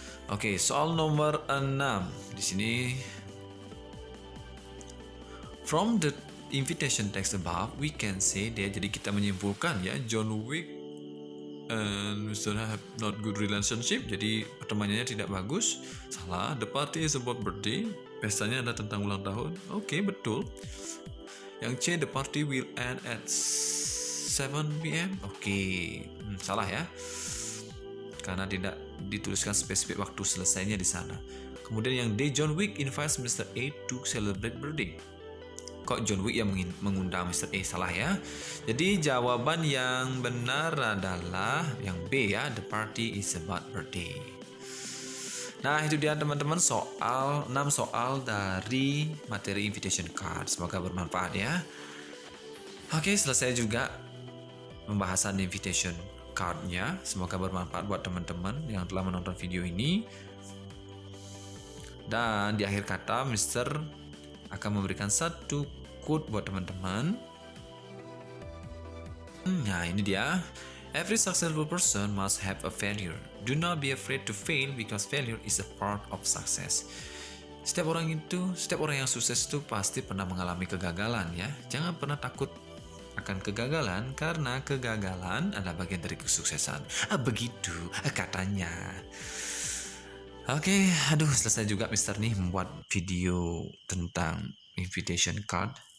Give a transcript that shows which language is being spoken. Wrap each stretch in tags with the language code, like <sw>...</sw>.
<id>Oke, soal nomor 6. Di sini</id> <en>from the invitation text above, we can say</en> <id>dia, jadi kita menyimpulkan ya, John Wick and Mr.</id> <en>have not good relationship,</en> <id>jadi pertemanannya tidak bagus. Salah.</id> <en>The party is about birthday,</en> <id>pestanya adalah tentang ulang tahun. Oke, betul.</id> <en>Yang C, the party will end at 7 p.m.</en> <id>Oke, salah ya, karena tidak dituliskan spesifik waktu selesainya di sana. Kemudian yang D, John Wick invites Mr.</id> <en>A to celebrate birthday.</en> <id>Kok John Wick yang mengundang Mr. A? Salah ya. Jadi jawaban yang benar adalah yang B ya,</id> <en>the party is about birthday.</en> <id>Nah, itu dia teman-teman, 6 soal dari materi invitation card. Semoga bermanfaat ya. Oke, selesai juga pembahasan invitation card-nya. Semoga bermanfaat buat teman-teman yang telah menonton video ini. Dan di akhir kata, Mr. akan memberikan satu quote buat teman-teman. Nah, ini dia.</id> <en>Every successful person must have a failure. Do not be afraid to fail because failure is a part of success.</en> <id>Setiap orang yang sukses itu pasti pernah mengalami kegagalan ya. Jangan pernah takut akan kegagalan karena kegagalan adalah bagian dari kesuksesan. Begitu katanya. Oke, selesai juga Mister nih membuat video tentang invitation card.</id>